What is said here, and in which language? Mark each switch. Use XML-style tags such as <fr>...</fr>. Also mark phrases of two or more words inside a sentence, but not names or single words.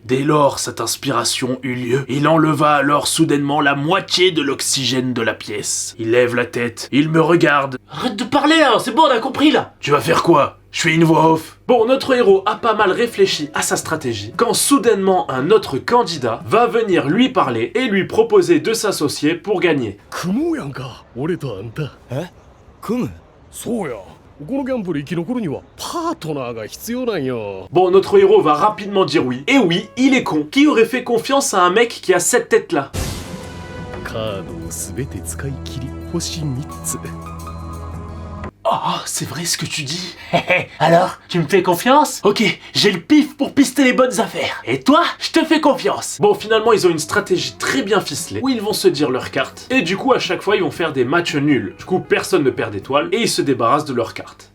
<fr>Dès lors, cette inspiration eut lieu. Il enleva alors soudainement la moitié de l'oxygène de la pièce. Il lève la tête, il me regarde. Arrête de parler là, c'est bon, on a compris là. Tu vas faire quoi? Je fais une voix off. Bon, notre héros a pas mal réfléchi à sa stratégie quand soudainement un autre candidat va venir lui parler et lui proposer de s'associer pour gagner.</fr> <ja>組もうやんか。俺とあんた。組むそうや。このギャンブル生き残るにはパートナーが必要なんよ。</ja> <fr>Bon, notre héros va rapidement dire oui. Et oui, il est con. Qui aurait fait confiance à un mec qui a cette tête là?</fr> <ja>カードを全て使い切り星3つ。</ja> <fr>Oh, c'est vrai ce que tu dis. Alors, tu me fais confiance? Ok, j'ai le pif pour pister les bonnes affaires. Et toi, je te fais confiance. Bon, finalement, ils ont une stratégie très bien ficelée, où ils vont se dire leurs cartes. Et du coup, à chaque fois, ils vont faire des matchs nuls. Du coup, personne ne perd d'étoiles, et ils se débarrassent de leurs cartes.</fr>